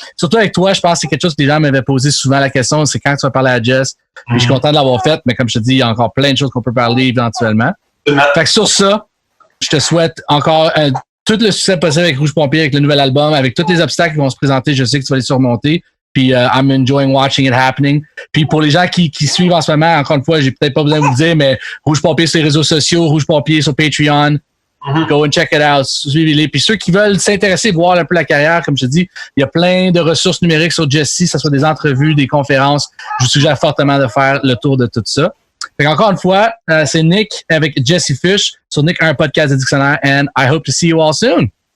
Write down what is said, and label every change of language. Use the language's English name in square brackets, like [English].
[French] Surtout avec toi, je pense que c'est quelque chose que les gens m'avaient posé souvent la question, c'est quand tu vas parler à Jess. Puis je suis content de l'avoir fait, mais comme je te dis, il y a encore plein de choses qu'on peut parler éventuellement. Fait que sur ça, je te souhaite encore tout le succès possible avec Rouge Pompier, avec le nouvel album, avec tous les obstacles qui vont se présenter. Je sais que tu vas les surmonter. [English] Puis I'm enjoying watching it happening. [French] Puis pour les gens qui suivent en ce moment, encore une fois, j'ai peut-être pas besoin de vous dire, mais Rouge Pompier sur les réseaux sociaux, Rouge Pompier sur Patreon. [English] Go and check it out. [French] Suivez-les. Puis ceux qui veulent s'intéresser, voir un peu la carrière, comme je te dis, il y a plein de ressources numériques sur Jesse, que ce soit des entrevues, des conférences. Je vous suggère fortement de faire le tour de tout ça. Fait encore une fois, c'est Nick avec Jesse Fish sur Nick, un podcast de dictionnaire, [English] and I hope to see you all soon.